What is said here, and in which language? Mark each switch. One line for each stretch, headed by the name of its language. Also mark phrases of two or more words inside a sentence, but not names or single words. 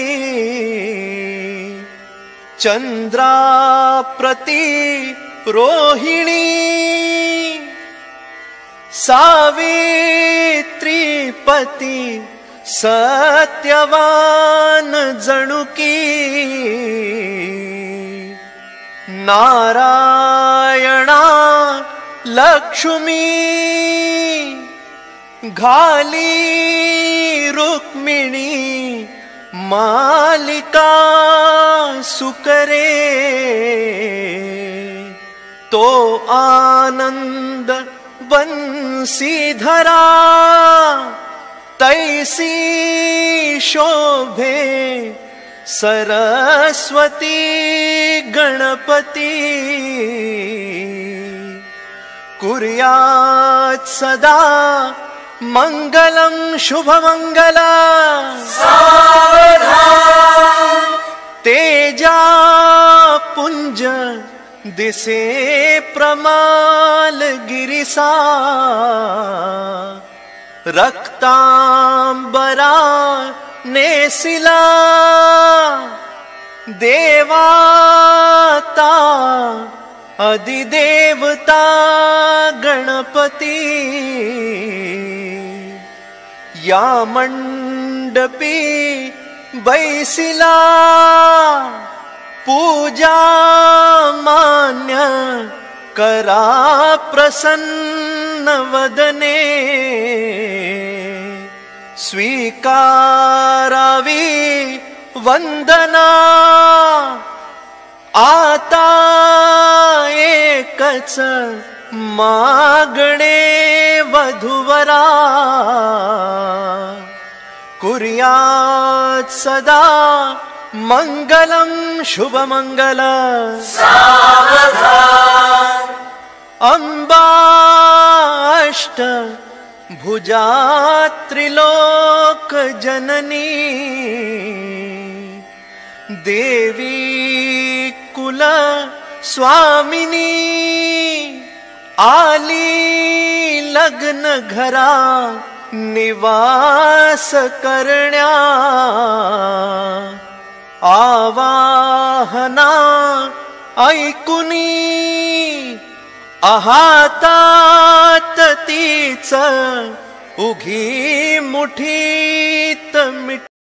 Marathi: चंद्राप्रती रोहिणी सावित्रीपती सत्यवान जणुकी नारायणा लक्ष्मी घाली रुक्मिणी मालिका सुकरे तो आनंद बंसीधरा तैसी शोभे सरस्वती गणपती
Sanskrit: कुर्यात् सदा मंगलम
Marathi: शुभमंगल तेजा पुंज दिसे प्रमाल गिरिसा रक्तांबरा नेसिला देवाता अधिदेवता गणपती या मंडपी बैसिला पूजा मान्य करा प्रसन्न वदने स्वीकारावी वंदना आता एकच मागणे वधूवरा
Sanskrit: कुर्यात् सदा मंगलम
Marathi: शुभमंगल अंबा अष्ट भुजा त्रिलोक जननी देवी कुल स्वामिनी आली लग्न घरा निवास करण्या आवाहना ऐकुनी आहातात तीच उघी मुठीत मिट